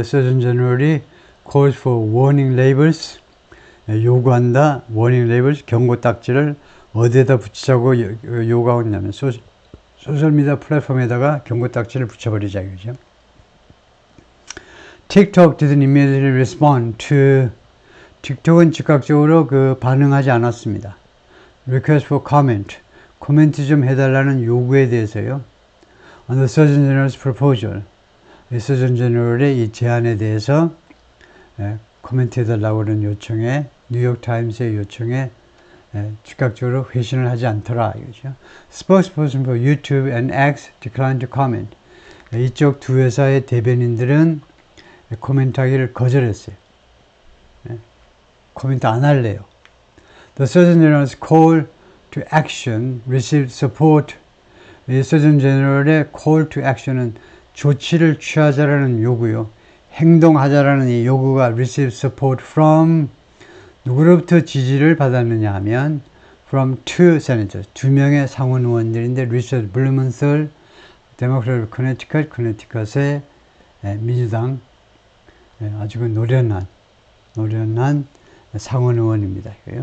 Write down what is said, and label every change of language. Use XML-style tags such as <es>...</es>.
<en>Surgeon General이 calls for warning labels,</en> <ko>요구한다.</ko> <en>warning labels,</en> <ko>경고 딱지를 어디에다 붙이자고 요구하고 있냐면 소셜미디어 플랫폼에다가 경고 딱지를 붙여버리자 이거죠.</ko> <en>TikTok didn't immediately respond to</en> <ko>틱톡은 즉각적으로 반응하지 않았습니다.</ko> <en>Request for comment,</en> <ko>코멘트 좀 해달라는 요구에 대해서요.</ko> <en>On the Surgeon General's proposal,</en> <ko>서전 제너럴의 이 제안에 대해서 코멘트 해달라고 하는 요청에 뉴욕타임스의 요청에 즉각적으로 회신을 하지 않더라 이거죠.</ko> <en>Spokesperson for YouTube and X declined to comment.</en> <ko>이쪽 두 회사의 대변인들은 코멘트하기를 거절했어요. 코멘트 안 할래요.</ko> <en>The Surgeon General's call to action received support.</en> <ko>이 서전 제너럴의</ko> <en>call to action</en> <ko>은 조치를 취하자라는 요구요. 행동하자라는 이 요구가</ko> <en>receive support from</en> <ko>누구로부터 지지를 받았느냐 하면</ko> <en>from two senators,</en> <ko>두 명의 상원 의원들인데 리처드 블루멘셀, 데모크래트 커네티컷의 민주당 아주 노련한 상원 의원입니다.</ko>